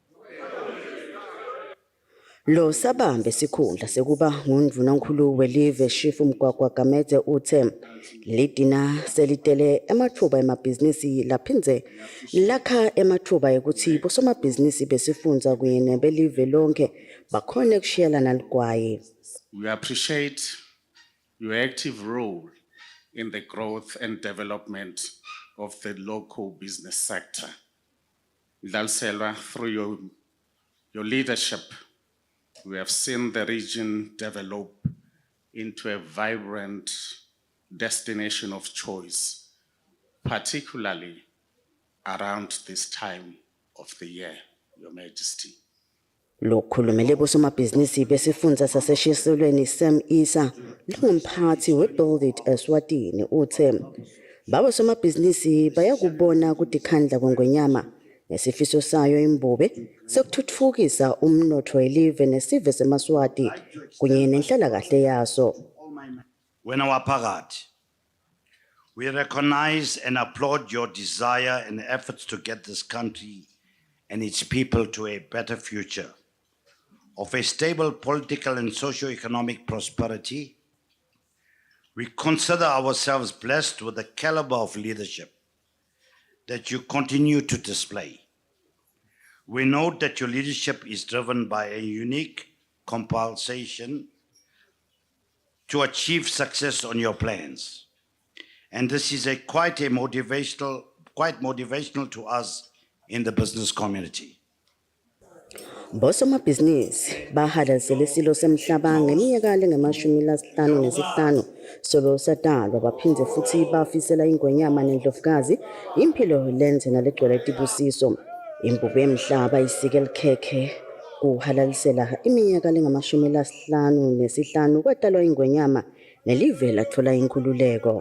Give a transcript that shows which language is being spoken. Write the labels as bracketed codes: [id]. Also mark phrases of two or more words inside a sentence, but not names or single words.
[ss] Lo sabambe sikhundla sekuba ngundvunankhulu welive Chief Mgwagwa Gamede uthe lidina selitele emathuba emabhizinisi laphindze lakha emathuba ekuthi bosomabhizinisi besifundza kunye nebelive lonke bakhone kushiyelana ligwayi. [en] We appreciate your active role in the growth and development of the local business sector. Ndlaliselwa, through your leadership, we have seen the region develop into a vibrant destination of choice, particularly around this time of the year, Your Majesty. [ss] Lokhulumele bosomabhizinisi besifundza saseshiselweni Sam Isa lingumphathi weBuild It Eswatini uthe babosomabhizinisi bayakubona kutikhandla kweNgwenyama nesifiso sayo imbube sekuthuthukisa umnotho welive nesive seMaswati kunye nenhlalakahle yaso. Wenawaphakathi, [en] we recognize and applaud your desire and efforts to get this country and its people to a better future of a stable political and socio-economic prosperity. We consider ourselves blessed with the caliber of leadership that you continue to display. We note that your leadership is driven by a unique compulsion to achieve success on your plans. And this is quite motivational to us in the business community. [ss] Bosomabhizinisi bahadalisele isilo semhlaba ngeminyaka lengama-55 solo sadalwa baphindze futhi bafisela iNgwenyama neNdlovukazi impilo lenze nalegcwele tibusiso. Impuphu yemhlaba isike likhekhe kuhalalisela iminyaka lengama-55 kwatalwa iNgwenyama nelive lathola inkhululeko.